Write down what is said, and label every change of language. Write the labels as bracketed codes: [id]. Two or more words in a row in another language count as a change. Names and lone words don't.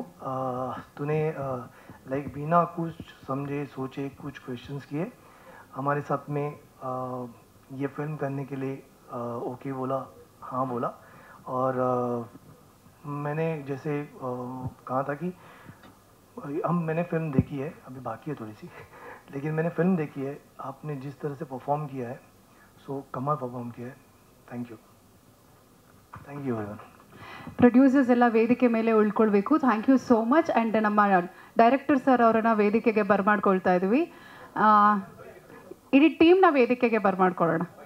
[hi] तूने लाइक बिना कुछ समझे सोचे कुछ क्वेश्चंस किए हमारे साथ में ये फिल्म करने के लिए ओके बोला, हाँ बोला. और मैंने जैसे कहा था कि मैंने फिल्म देखी है, अभी बाकी है थोड़ी सी, लेकिन मैंने फिल्म देखी है. आपने जिस तरह से परफॉर्म किया है, सो कमाल परफॉर्म किया है. [en] thank you everyone. [kn] ಪ್ರೊಡ್ಯೂಸರ್ಸ್ ಎಲ್ಲ ವೇದಿಕೆ ಮೇಲೆ ಉಳ್ಕೊಳ್ಬೇಕು. [en] thank you so much. [kn] ಆ್ಯಂಡ್ ನಮ್ಮ [en] director sir [kn] ಅವರನ್ನ ವೇದಿಕೆಗೆ ಬರ್ಮಾಡ್ಕೊಳ್ತಾ ಇದ್ವಿ. ಇಡೀ ಟೀಮ್ನ ವೇದಿಕೆಗೆ ಬರ್ಮಾಡ್ಕೊಳ್ಳೋಣ.